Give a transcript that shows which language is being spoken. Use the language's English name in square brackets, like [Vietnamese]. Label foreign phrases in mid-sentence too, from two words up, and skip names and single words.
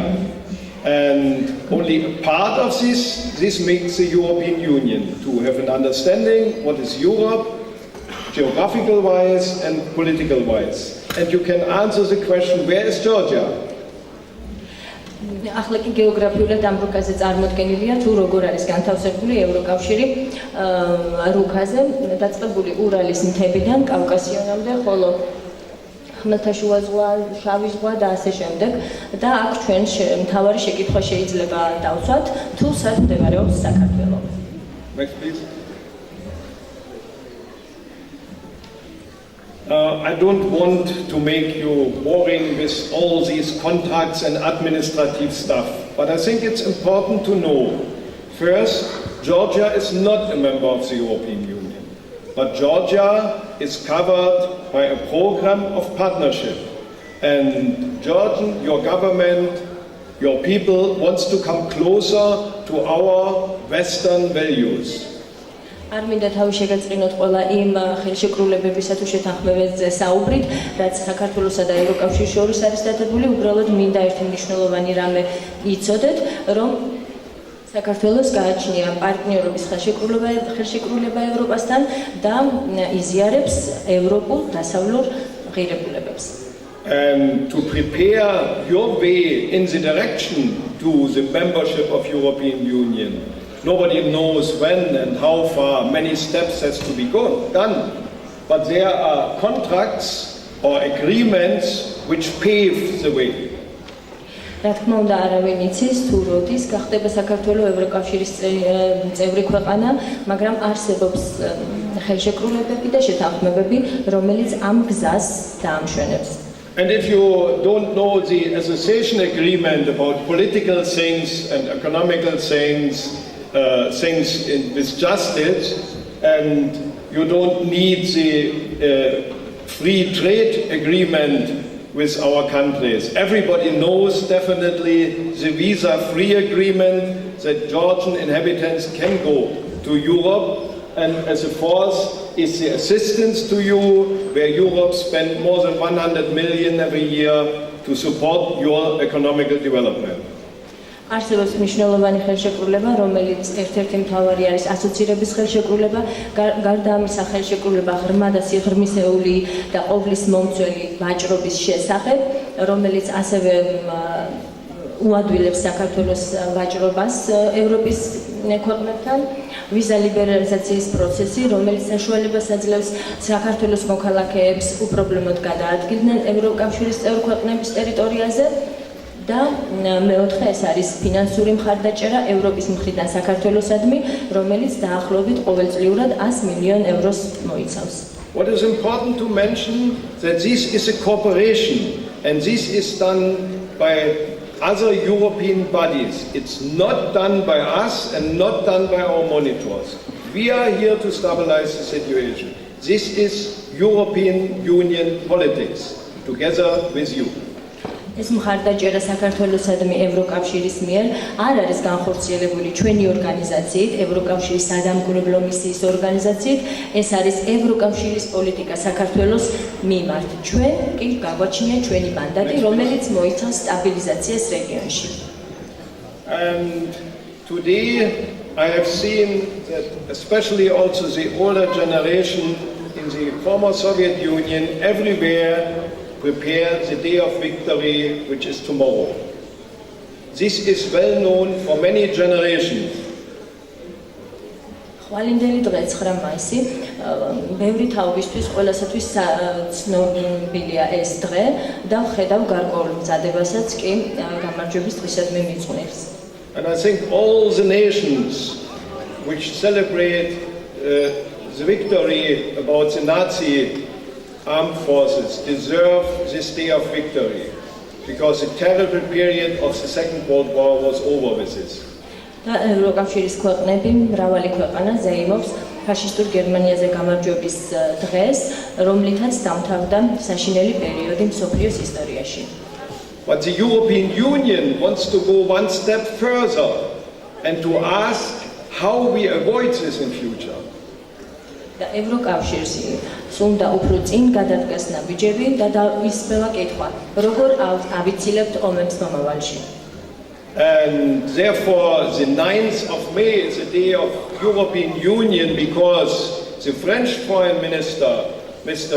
[English] And only a part of this makes the European Union, to have an understanding what is Europe, geographical wise and political wise. And you can answer the question, where is Georgia? [Georgian] ახლა კი გეოგრაფიულად ამ რუკაზე წარმოდგენილია თუ როგორ არის განთავსებული ევროკავშირი რუკაზე დაწყებული ურალის მთებიდან კავკასიონამდე, ხოლო ხმელთაშუა ზღვა, შავი ზღვა და ასე შემდეგ. და აქ ჩვენ მთავარი შეკითხვა შეიძლება დავცვათ, თუ სად მდებარეობს საქართველო. [English] Next please. I don't want to make you boring with all these contracts and administrative stuff, but I think it's important to know. First, Georgia is not a member of the European Union, but Georgia is covered by a program of partnership. And Georgian, your government, your people wants to come closer to our Western values. [Georgian] არ მინდა თავი შეგაწყვინოთ ყველა იმ ხელშეკრულებებისა თუ შეთანხმებებზე საუბრით, რაც საქართველოსა და ევროკავშირის შორის არის დადებული, უბრალოდ მინდა ერთი მნიშვნელოვანი რამე იცოდეთ, რომ საქართველოს გააჩნია პარტნიორობის ხელშეკრულება ევროპასთან და იზიარებს ევროპულ დასავლურ ღირებულებებს. [English] And to prepare your way in the direction to the membership of European Union. Nobody knows when and how far, many steps has to be done. But there are contracts or agreements which pave the way. [Georgian] რა თქმა უნდა, არავინ იცის თუ როდის გახდება საქართველოს ევროკავშირის წევრი ქვეყანა, მაგრამ არსებობს ხელშეკრულებები და შეთანხმებები, რომელიც ამ გზას დაამშვენებს. [English] And if you don't know the association agreement about political things and economical things with justice, and you don't need the free trade agreement with our countries. Everybody knows definitely the visa-free agreement that Georgian inhabitants can go to Europe, and as a fourth is the assistance to you, where Europe spends more than 100 million every year to support your economical development. [Georgian] არსებობს მნიშვნელოვანი ხელშეკრულება, რომელიც ერთ-ერთი მთავარი არის ასოცირების ხელშეკრულება, გარდა ამისა ხელშეკრულება ღრმა და სიღრმისეული და ყოვლის მომცველი ვაჭრობის შესახებ, რომელიც ასევე უადვილებს საქართველოს ვაჭრობას ევროპის ქვეყნებთან, ვიზა ლიბერალიზაციის პროცესი, რომელიც საშუალებას აძლევს საქართველოს მოქალაქეებს უპრობლემოდ გადაადგილდნენ ევროკავშირის წევრ ქვეყნების ტერიტორიაზე. და მეოთხე ეს არის ფინანსური მხარდაჭერა ევროპის მხრიდან საქართველოსადმი, რომელიც დაახლოებით ყოველწლიურად 100 მილიონ ევროს მოიცავს. [English] What is important to mention that this is a cooperation and this is done by other European bodies. It's not done by us and not done by our monitors. We are here to stabilize the situation. This is European Union politics together with you. [Georgian] ეს მხარდაჭერა საქართველოსადმი ევროკავშირის მიერ არ არის განხორციელებული ჩვენი ორგანიზაციით, ევროკავშირის სადამკვირვებლო მისიის ორგანიზაციით, ეს არის ევროკავშირის პოლიტიკა საქართველოს მიმართ. ჩვენ კი გაგვაჩნია ჩვენი მანდატი, რომელიც მოიცავს სტაბილიზაციას რეგიონში. [English] And today I have seen that especially also the older generation in the former Soviet Union everywhere prepare the day of victory, which is tomorrow. This is well known for many generations. [Georgian] ხვალინდელი დღე 9 მაისი ბევრი თაობისთვის ყველასათვის ცნობილია ეს დღე და ვხედავ გარკვეულ მზადებასაც კი გამარჯვების დღისადმი მიწვნილს. [English] And I think all the nations which celebrate the victory about the Nazi armed forces deserve this day of victory because the terrible period of the Second World War was over with this. [Georgian] და ევროკავშირის ქვეყნები მრავალი ქვეყანა ზეიმობს ფაშისტურ გერმანიაზე გამარჯვების დღეს, რომლითაც დამთავრდა საშინელი პერიოდი მსოფლიოს ისტორიაში. [English] But the European Union wants to go one step further and to ask how we avoid this in future. [Georgian] და ევროკავშირს სუნდა უფრო წინ გადადგას ნაბიჯები და ისმევა კითხვა, როგორ ავიცილებთ ომებს მომავალში. [English] And therefore the 9th of May is the day of European Union because the French Foreign Minister, Mr.